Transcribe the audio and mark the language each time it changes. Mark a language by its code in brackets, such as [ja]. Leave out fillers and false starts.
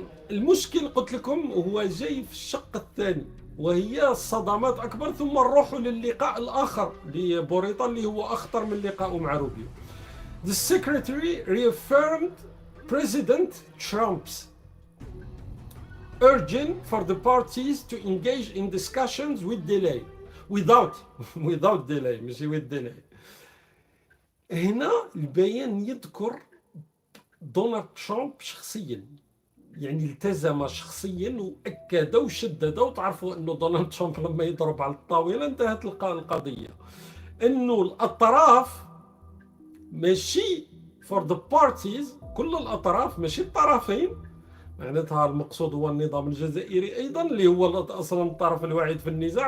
[ar] المشكل قلت لكم هو جاي في الشق الثاني، وهي الصدمات اكبر. ثم نروحوا للقاء الاخر لبوريطه اللي هو اخطر من لقائه مع روبيو. [en] The secretary reaffirmed President Trump's urging for the parties to engage in discussions without delay [ar] ماشي [en] with delay. [ar] هنا البيان يذكر دونالد ترامب شخصيا، يعني التزم شخصيا واكد وشدد. وتعرفوا انه دونالد ترامب لما يضرب على الطاوله انتهت القضيه، انه الاطراف ماشي [en] for the parties، [ar] كل الاطراف ماشي الطرفين، معناتها المقصود هو النظام الجزائري ايضا اللي هو اصلا الطرف الوحيد في النزاع.